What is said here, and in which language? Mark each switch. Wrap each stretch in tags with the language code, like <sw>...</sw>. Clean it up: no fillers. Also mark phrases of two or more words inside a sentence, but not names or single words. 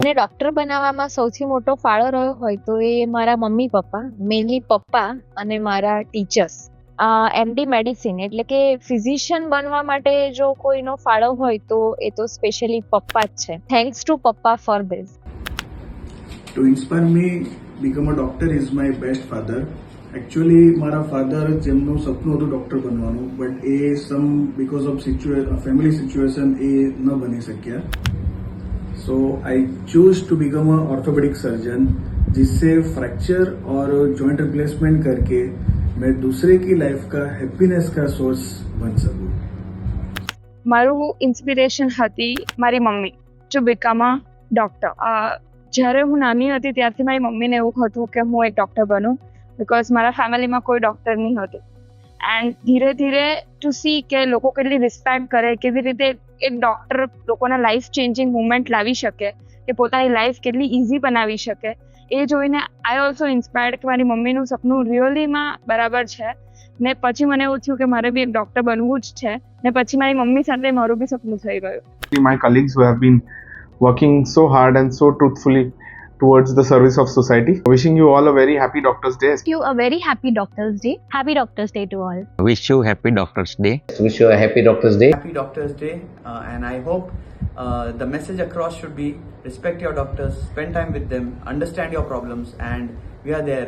<gu>અને ડૉક્ટર બનાવવામાં સૌથી મોટો ફાળો રહ્યો હોય તો એ મારા મમ્મી પપ્પા, મેનલી પપ્પા અને મારા ટીચર્સ.</gu> <en>MD medicine</en> <gu>એટલે કે ફિઝિશિયન બનવા માટે જો કોઈનો ફાળો હોય તો એ તો સ્પેશિયલી પપ્પા જ છે.</gu> <en>thanks to papa for this. To inspire me become a doctor is my best father.</en> <gu>Actually મારા ફાધર જેમનું સપનું હતું ડૉક્ટર બનવાનું, બટ એ</gu> <en>because of family situation</en> <gu>એ ન બની શક્યા.</gu> <hi>સો</hi> <en>I choose to become a orthopedic surgeon,</en> <hi>जिससे फ्रैक्चर और</hi> <en>joint replacement</en> <hi>करके मैं दूसरे की लाइफ का हैप्पीनेस का सोर्स बन सकूं.</hi> <gu>મારું ઇન્સ્પિરેશન હતી મારી મમ્મી</gu> <en>to become a doctor.</en> <gu>જ્યારે હું નાની હતી ત્યારથી મારી મમ્મીને એવું હતું કે હું એક ડૉક્ટર બનું, બિકોઝ મારા ફેમિલીમાં કોઈ ડૉક્ટર નહીં હતું. એન્ડ ધીરે ધીરે</gu> <en>to see</en> <gu>કે લોકો કેટલી રિસ્પેક્ટ કરે, કેવી રીતે એક ડૉક્ટર લોકોના</gu> <en>life changing movement</en> <gu>લાવી શકે, કે પોતાની લાઈફ કેટલી ઇઝી બનાવી શકે, એ જોઈને</gu> <en>I also inspired</en> <gu>કે મારી મમ્મીનું સપનું રિયલીમાં બરાબર છે. ને પછી મને એવું થયું કે મારે બી એક ડૉક્ટર બનવું જ છે, ને પછી મારી મમ્મી સાથે મારું બી સપનું થઈ ગયું.</gu> <en>My colleagues who have been working so hard and so truthfully towards the service of society. Wishing you all a very happy Doctor's Day. You a very happy Doctor's Day. Happy Doctor's Day to all. Wish you happy Doctor's Day. Wish you a happy Doctor's Day. Happy Doctor's Day, and I hope the message across should be respect your doctors, spend time with them, understand your problems, and we are there.</en>